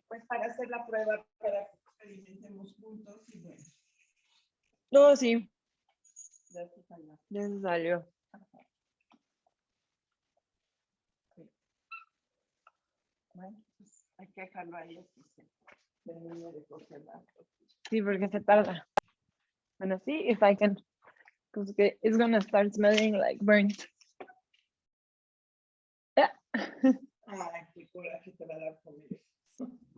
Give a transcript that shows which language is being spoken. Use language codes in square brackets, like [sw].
[es] Pues para hacer la prueba, para que experimentemos juntos y bueno. No, sí. Ya se salió. Ya se salió. Sí. Bueno, pues hay que dejarlo ahí, así se termine de cocer. Sí, porque se tarda. Bueno, sí, [en] if I can, because it's gonna start smelling like burnt. Yeah. [es] Ay, qué coraje te va a dar comer eso.